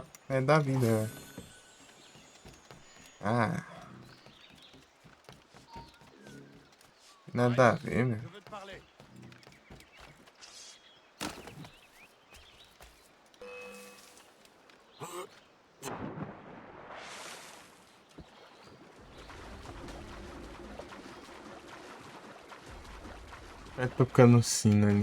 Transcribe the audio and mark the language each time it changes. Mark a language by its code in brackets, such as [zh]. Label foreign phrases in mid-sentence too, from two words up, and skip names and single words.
[pt] É da vida, velho. Ah, nada a ver, meu. [fr] Je veux te parler. [pt] Vai tocando sino ali.